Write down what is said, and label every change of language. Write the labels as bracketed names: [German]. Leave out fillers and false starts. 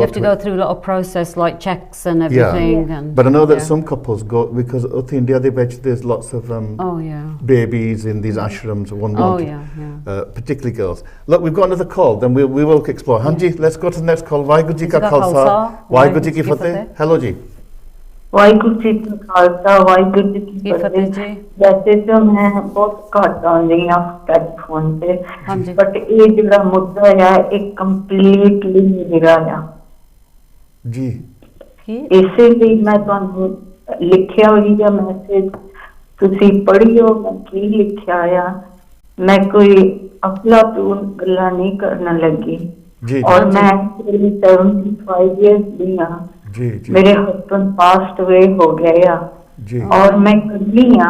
[English] You have to go through a lot of process like checks and everything. Yeah. But I know that some couples go because in India there's lots of babies in these ashrams. Particularly girls. Look, we've got another call. Then we will explore. Hanji, let's go to the next call. Waheguru Ji ka Khalsa, Waheguru Ji ki Fateh. Hello Ji. [Punjabi] Waheguru ji ਕਾ ਖਾਲਸਾ ਵਾਹਿਗੁਰੂ ਜੀ ਕੀ ਫਤਿਹ ਜੀ ਵੈਸੇ ਤਾਂ ਮੈਂ ਬਹੁਤ ਘੱਟ ਆਉਂਦੀ ਹਾਂ telephone ਤੇ ਬਟ ਇਹ ਜਿਹੜਾ ਮੁੱਦਾ ਹੈ ਇਹ ਕੰਪਲੀਟਲੀ ਮੇਰਾ ਆ ਜੀ ਇਸੇ ਲਈ ਮੈਂ ਤੁਹਾਨੂੰ ਲਿਖਿਆ ਹੋਈ ਹੈ ਮੈਸੇਜ ਤੁਸੀਂ ਪੜ੍ਹਿਓ ਮੈਂ ਕੀ ਲਿਖਿਆ ਆ ਮੈਂ ਕੋਈ ਅਫਲਾਤੂਨ ਗੱਲਾਂ ਨਹੀਂ ਕਰਨ ਲੱਗੀ ਔਰ ਮੈਂ 75 years ਦੀ ਹਾਂ [Hindi] मेरे हस्बैंड पास्ट अवे हो गया और मैं कली